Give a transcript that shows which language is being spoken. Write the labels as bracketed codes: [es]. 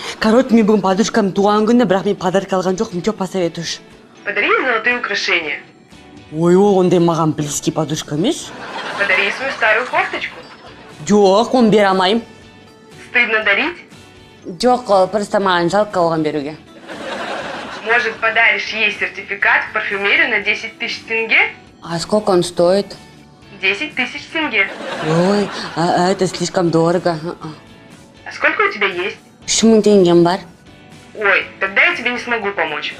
[kk] Короче, мен бүгін подружкамның туған күні, бірақ мен подарок алған жоқпын. [ru] Чё посоветуешь? Подари золотые украшения. [kk] Ой, ондай маған [ru] близкий подружка [kk] емес. [ru] Подари свою старую кофточку. [kk] Жоқ, оны бере алмаймын. [ru] Стыдно дарить? [kk] Жоқ, просто маған жалко оған беруге. [ru] Может, подаришь ей сертификат в парфюмерию на 10 тысяч тенге? А сколько он стоит? 10 тысяч тенге. Ой, это слишком дорого. А сколько у тебя есть? [kk] 3000 теңгем бар. [ru] Ой, тогда я тебе не смогу помочь.